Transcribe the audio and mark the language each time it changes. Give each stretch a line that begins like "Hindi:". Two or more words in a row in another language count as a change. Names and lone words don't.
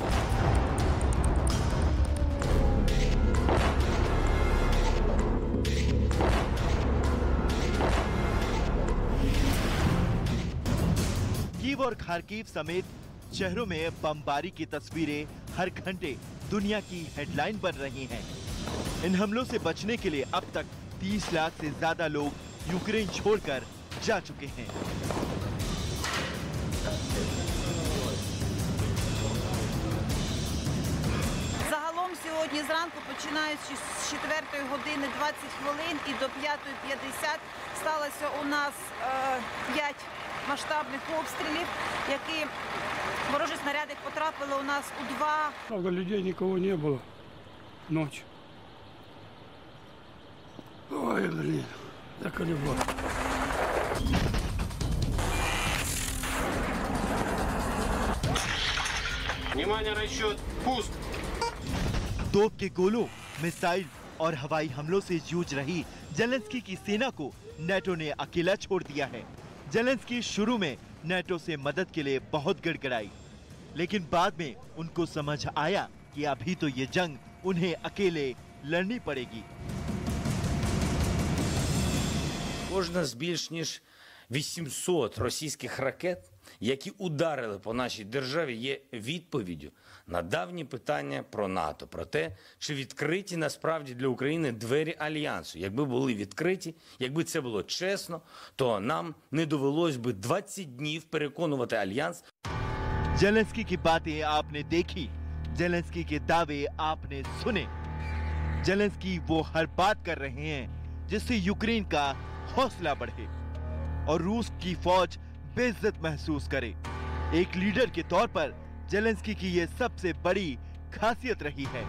Hindi: कीव और खार्किव समेत शहरों में बमबारी की तस्वीरें हर घंटे दुनिया की हेडलाइन बन रही हैं। इन हमलों से बचने के लिए अब तक 30 लाख से ज्यादा लोग यूक्रेन छोड़कर जा चुके हैं।
Ukrainian: Загалом сьогодні зранку, починаючи з 4 години 20 хвилин і до 5:50, сталося у нас 5 масштабних обстрілів, які ворожі снаряди потрапили у нас у 2.
Russian: Правда, людей никого не было ночью. Ой, блин, заколебал. Внимание, расчет, пуск!
Hindi: तोप के गोलों, मिसाइल और हवाई हमलों से जूझ रही ज़ेलेंस्की की सेना को नेटो ने अकेला छोड़ दिया है। ज़ेलेंस्की शुरू में नेटो से मदद के लिए बहुत गिड़गिड़ाई, लेकिन बाद में उनको समझ आया कि अभी तो ये जंग उन्हें अकेले लड़नी पड़ेगी।
Ukrainian: Кожна з більш ніж 800 російських ракет які ударили по нашій державі, є відповіддю на давні питання про НАТО, про те, чи відкриті насправді для України двері Альянсу. Якби були відкриті, якби це було чесно, то нам не довелось би 20 днів переконувати Альянс.
Hindi: जेलेंस्की की बातें आपने देखी, जेलेंस्की के दावे आपने सुने। जेलेंस्की वो हर बात कर रहे हैं जिससे यूक्रेन का हौसला बढ़े और रूस की फौज बेइज्जत महसूस करे। एक लीडर के तौर पर जेलेंस्की की ये सबसे बड़ी खासियत रही है।